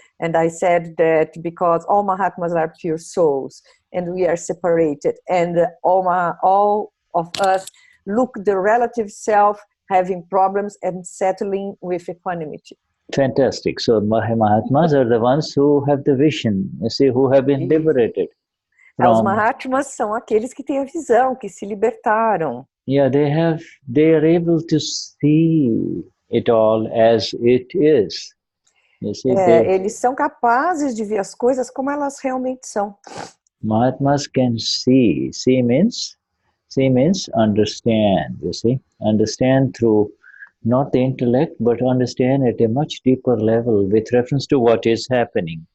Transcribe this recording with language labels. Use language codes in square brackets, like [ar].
[en] And I said that because all Mahatmas are pure souls and we are separated and all of us look the relative self having problems and settling with equanimity. Fantastic. So Mahatmas are the ones who have the vision, you see, who have been liberated. [pt] Os Mahatmas são aqueles que têm a visão, que se libertaram. [en] Yeah, they are able to see it all as it is. You see, [pt] eles são capazes de ver as coisas como elas realmente são. [en] Mahatmas can see. See means understand, you see. Understand through not the intellect, but understand at a much deeper level with reference to what is happening.